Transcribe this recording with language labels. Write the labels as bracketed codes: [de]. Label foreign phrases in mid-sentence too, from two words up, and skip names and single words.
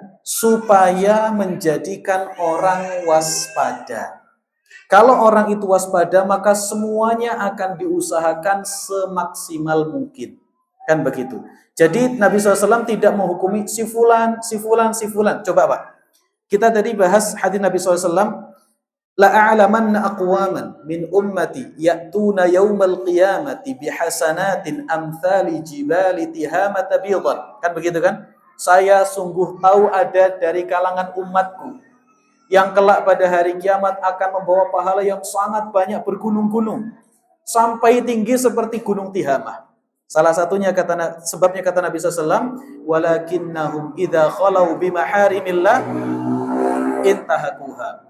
[id] Supaya menjadikan orang waspada. Kalau orang itu waspada, maka semuanya akan diusahakan semaksimal mungkin. Kan begitu. Jadi Nabi SAW tidak menghukumi si fulan. Coba Pak. Kita tadi bahas hadis Nabi SAW. [ar] لأعلمن أقواما من أمتي يأتون يوم القيامة بحسنات أمثال جبال تهامة بيضا. [id] Kan begitu kan? Saya sungguh tahu ada dari kalangan umatku yang kelak pada hari kiamat akan membawa pahala yang sangat banyak bergunung-gunung. Sampai tinggi seperti gunung Tihamah. Salah satunya sebabnya kata Nabi SAW, [ar] ولكنهم إذا خلوا بمحارم الله انتهكوها.